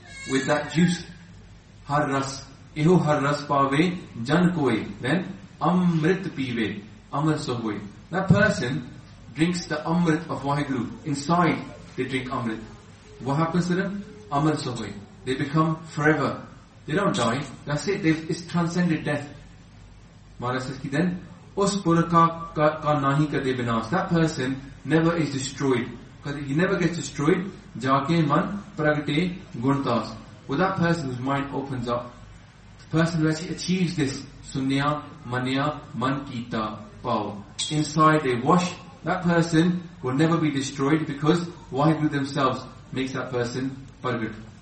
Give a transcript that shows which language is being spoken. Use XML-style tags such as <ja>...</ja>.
<en>With that juice.</en> <pa>Har ras. Eho har ras paave jan koe.</pa> <en>Then,</en> <pa>amrit piwe. Amrit sohoe.</pa> <en>That person drinks the amrit of Vaheguru. Inside, they drink amrit. What happens to them?</en> <pa>Amrit sohoe.</pa> <en>They become forever. They don't die. That's it. It's transcended death. Maharaj says, then,</en> <pa>ਉਸ ਪੁਰਕਾ ਕਾ ਨਾਹੀ ਕਦੇ ਬਿਨਾਸ.</pa> <en>That person never is destroyed. Because he never gets destroyed.</en> <pa>Jaake man pragate guntas.</pa> <en>Well, that person whose mind opens up, the person who actually achieves this,</en> <pa>sunya manya man kita pao.</pa> <en>Inside they wash, that person will never be destroyed because Vaheguru themselves makes that person pragate.</en>